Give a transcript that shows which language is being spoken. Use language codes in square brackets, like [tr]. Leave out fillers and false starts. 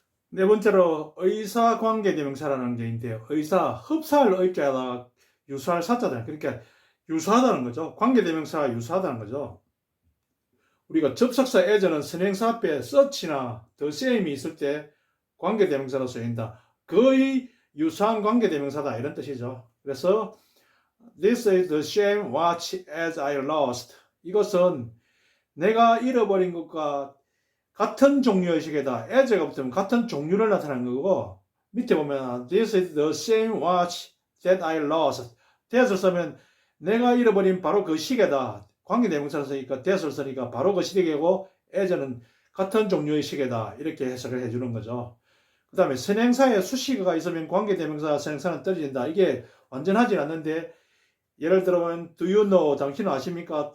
[ko] 네 번째로 의사관계대명사라는 게 있는데요. 의사, 흡사할 의자에다가 유사할 사자다. 그러니까 유사하다는 거죠. 관계대명사가 유사하다는 거죠. 우리가 접속사 as는 선행사 앞에 such나 the same이 있을 때 관계대명사로 쓰인다. 거의 유사한 관계대명사다 이런 뜻이죠. [en] 그래서 this is the same watch as I lost. [ko] 이것은 내가 잃어버린 것과 같은 종류의 시계다. as가 붙으면 같은 종류를 나타내는 거고, 밑에 보면 [en] this is the same watch that I lost. [ko] that을 쓰면 내가 잃어버린 바로 그 시계다. 관계대명사를 쓰니까 that을 쓰니까 바로 그 시계고, as는 같은 종류의 시계다. 이렇게 해석을 해주는 거죠. 그 다음에 선행사에 수식어가 있으면 관계대명사 선행사는 떨어진다. 이게 완전하진 않는데, 예를 들어보면 [en] do you know, [ko] 당신은 아십니까?